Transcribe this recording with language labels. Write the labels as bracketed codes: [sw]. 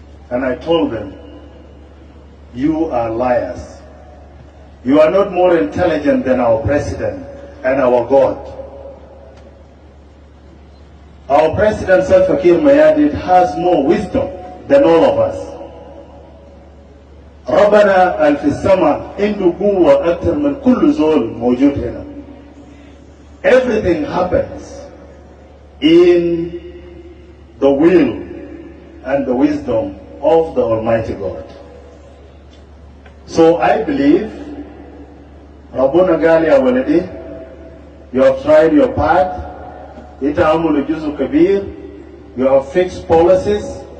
[en] And I told them, you are liars. You are not more intelligent than our president and our God. Our president, Salva Kiir Mayardit, has more wisdom than all of us. [ar] ربنا في السماء عنده قوة أكثر من كل زول موجود هنا. [en] Everything happens in the will and the wisdom of the Almighty God. So I believe, [ar] Rabbuna Gali Awaladi, [en] you have tried your part, [ar] Ita Amul Juzu Kabir, [en] you have fixed policies.